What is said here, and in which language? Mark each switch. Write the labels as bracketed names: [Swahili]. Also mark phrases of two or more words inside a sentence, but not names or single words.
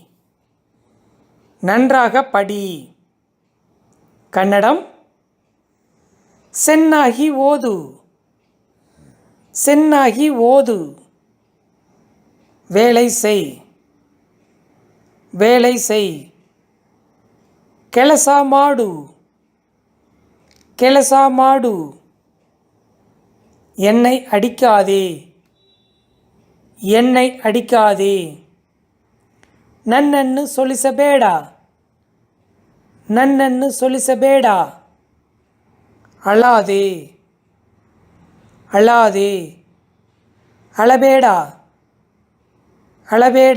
[Tamil] நன்றாக படி. கன்னடம் [Kannada] ಚೆನ್ನಾಗಿ ಓದು. ಚೆನ್ನಾಗಿ ಓದು. [Tamil] வேலை செய். வேலை செய். [Kannada] ಕೆಲಸ ಮಾಡು. ಕೆಲಸ ಮಾಡು. [Tamil] என்னை அடிக்காதே. என்னை அடிக்காதே. [Kannada] ನನ್ನನ್ನು ಸೊಲಿಸಬೇಡ. ನನ್ನನ್ನು ಸೊಲಿಸಬೇಡ. ಅಳಾದೆ. ಅಳಾದೆ. ಅಳಬೇಡ. ಅಳಬೇಡ.